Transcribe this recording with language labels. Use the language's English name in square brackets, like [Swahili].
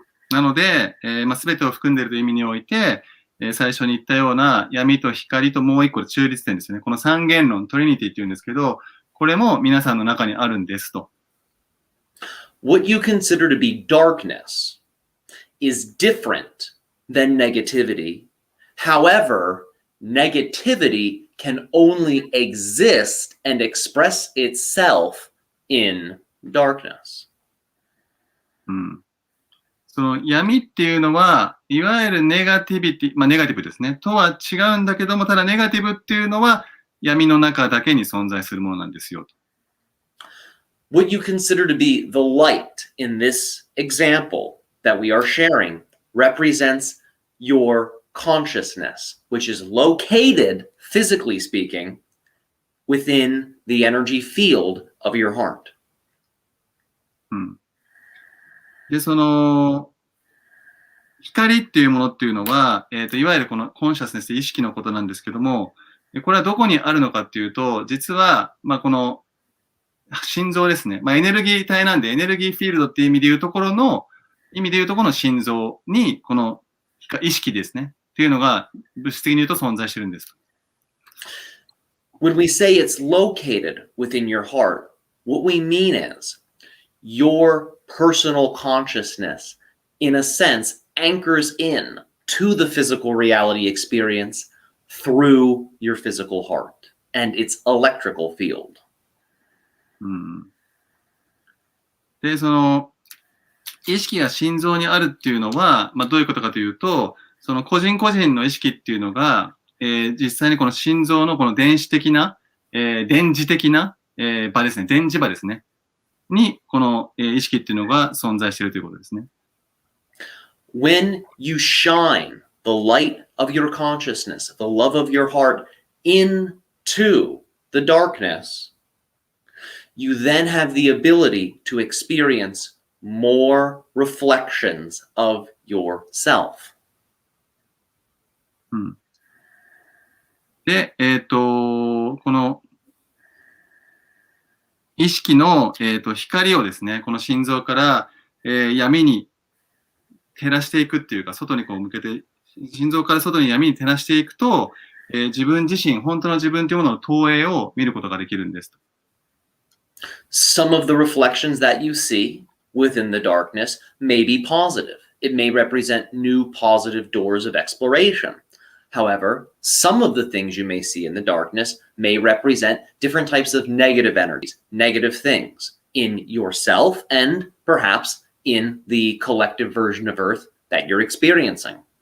[Japanese] なので、全てを含んでいるという意味において、最初に言ったような闇と光ともう一個中立点ですね。この三元論、トリニティっていうんですけど、これも皆さんの中にあるんですと。 [English] What you consider to be darkness is different than negativity. However, negativity can only exist and express itself in darkness. [Japanese] うん。その闇っていうのは、いわゆるネガティビティ、ネガティブですね。とは違うんだけども、ただネガティブっていうのは闇の中だけに存在するものなんですよ。 [English] What you consider to be the light in this example that we are sharing represents your consciousness, which is located, physically speaking, within the energy field of your heart. [Japanese] で、その、光っていうものっていうのは、いわゆるこのコンシャスネス、意識のことなんですけども、これはどこにあるのかっていうと、実は、この心臓ですね。エネルギー体なんで、エネルギーフィールドっていう意味でいうところの心臓に、この意識ですね。っていうのが、物質的に言うと存在してるんです。 [English] When we say it's located within your heart, what we mean is your personal consciousness, in a sense, anchors in to the physical reality experience through your physical heart and its electrical field. [Japanese] で、その、意識が心臓にあるっていうのは、どういうことかというと、その個人個人の意識っていうのが、実際にこの心臓のこの電子的な、電磁的な、場ですね、電磁場ですね、に、この、意識っていうのが存在しているということですね。 [English] When you shine the light of your consciousness, the love of your heart into the darkness, you then have the ability to experience more reflections of yourself. [Japanese] で、この意識の、光をですね、この心臓から、闇に照らしていくっていうか、外にこう向けて、心臓から外に闇に照らしていくと、自分自身、本当の自分というものの投影を見ることができるんです。 [English] Some of the reflections that you see within the darkness may be positive. It may represent new positive doors of exploration. However, some of the things you may see in the darkness may represent different types of negative energies, negative things in yourself and perhaps in the collective version of Earth that you're experiencing.